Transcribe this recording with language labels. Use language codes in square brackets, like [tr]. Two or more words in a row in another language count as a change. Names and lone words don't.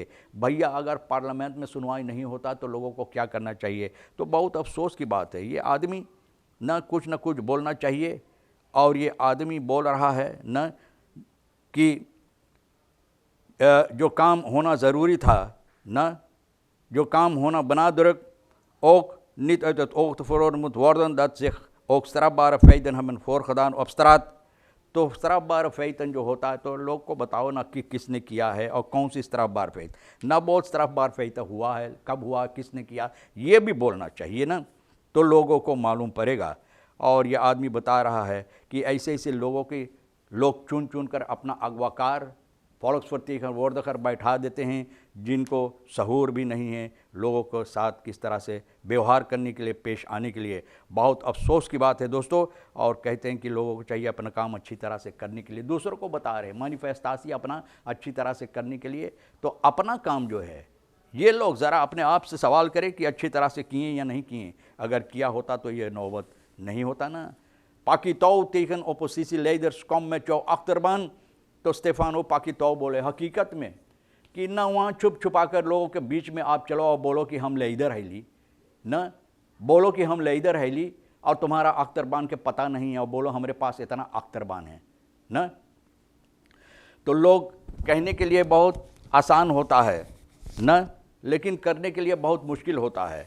[hi] भैया अगर पार्लियामेंट में सुनवाई नहीं होता तो लोगों को क्या करना चाहिए? तो बहुत अफसोस की बात है, ये आदमी न कुछ बोलना चाहिए। और ये आदमी बोल रहा है न कि जो काम होना ज़रूरी था न, जो काम होना [nl] benadrukt ook niet uit het oog te verloren moet worden dat zich ook strafbare feiten hebben voorgedaan op straat। [hi] तो [nl] strafbare feiten [hi] जो होता है तो लोग को बताओ ना कि किसने किया है और कौन सी [nl] strafbare feiten, [hi] ना बहुत [nl] strafbare feiten [hi] हुआ है, कब हुआ, किसने किया, ये भी बोलना चाहिए ना, तो लोगों को मालूम पड़ेगा। और ये आदमी बता रहा है कि ऐसे ऐसे लोगों की लोग चुन कर अपना अगवाकार फॉलोक्सवर्ती का वर्द कर बैठा देते हैं जिनको सहूर भी नहीं है, लोगों को साथ किस तरह से व्यवहार करने के लिए, पेश आने के लिए बहुत अफसोस की बात है दोस्तों। और कहते हैं कि लोगों को चाहिए अपना काम अच्छी तरह से करने के लिए, दूसरों को बता रहे मैनिफेस्टासी अपना अच्छी तरह से करने के लिए। तो अपना काम जो है ये लोग ज़रा अपने आप से सवाल करें कि अच्छी तरह से किए या नहीं किए। अगर किया होता तो ये नौबत नहीं होता ना। [nl] Pakitau tegen oppositie leiders kom met jouw achterban। [hi] तो स्टेफानो पाकितो बोले हकीकत में कि ना वहाँ छुप छुपा कर लोगों के बीच में आप चलो और बोलो कि हम लीडर है ली, न बोलो कि हम लीडर है ली और तुम्हारा अख्तरबान के पता नहीं है और बोलो हमारे पास इतना अख्तरबान है न। तो लोग कहने के लिए बहुत आसान होता है न, लेकिन करने के लिए बहुत मुश्किल होता है।